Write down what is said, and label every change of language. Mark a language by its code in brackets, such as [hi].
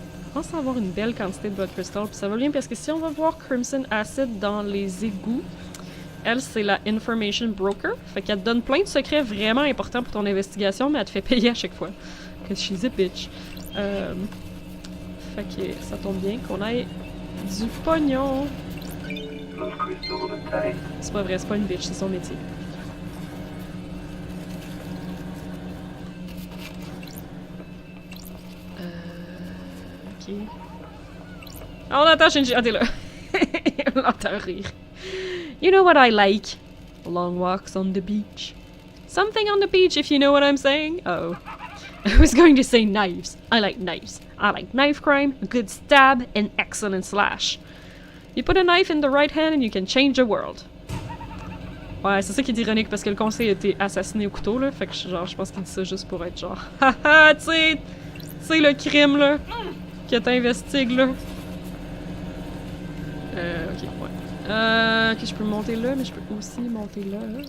[fr] Je pense avoir une belle quantité de blood crystal, puis ça va bien parce que si on va voir Crimson Acid dans les égouts, elle c'est la information broker, fait qu'elle te donne plein de secrets vraiment importants pour ton investigation, mais elle te fait payer à chaque fois. [en] Cause she's a bitch. [fr] Fait que ça tombe bien qu'on ait du pognon. [en] Blood crystal obtained. [fr] C'est pas vrai, c'est pas une bitch, c'est son métier. Ok. Ah, on entend Shinji. Ah, t'es là. On l'entend rire. [en] You know what I like? Long walks on the beach. Something on the beach, if you know what I'm saying. Oh. I was going to say knives. I like knives. I like knife crime, a good stab, and excellent slash. You put a knife in the right hand and you can change the world. [fr] Ouais, c'est ça qui est ironique parce que le conseil a été assassiné au couteau, là. Fait que genre, je pense qu'il dit ça juste pour être genre, haha, tu sais le crime, là, que t'investigues, là. Ok, ouais. Ok, je peux monter là, mais je peux aussi monter là.